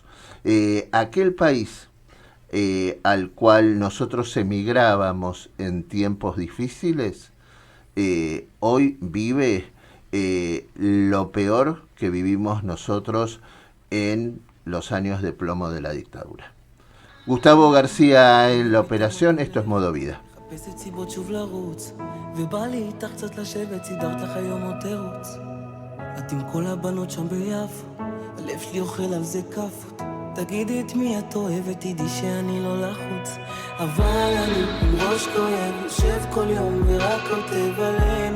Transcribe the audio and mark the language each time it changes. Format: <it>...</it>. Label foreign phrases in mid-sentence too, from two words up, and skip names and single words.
<es>Aquel país al cual nosotros emigrábamos en tiempos difíciles, hoy vive lo peor que vivimos nosotros en los años de plomo de la dictadura. Gustavo García en la operación, esto es Modo Vida.</es> <he>מחפשת סיבות שוב לרוץ, ובא לי איתך קצת לשבת, סידרת לך היום עוד תירוץ. את עם כל הבנות שם ביפו, הלב שלי אוכל על זה כפות. תגידי את מי את אוהבת, תדעי שאני לא לחוץ. אבל אני עם ראש כואב, יושב כל יום ורק כותב עלינו.</he>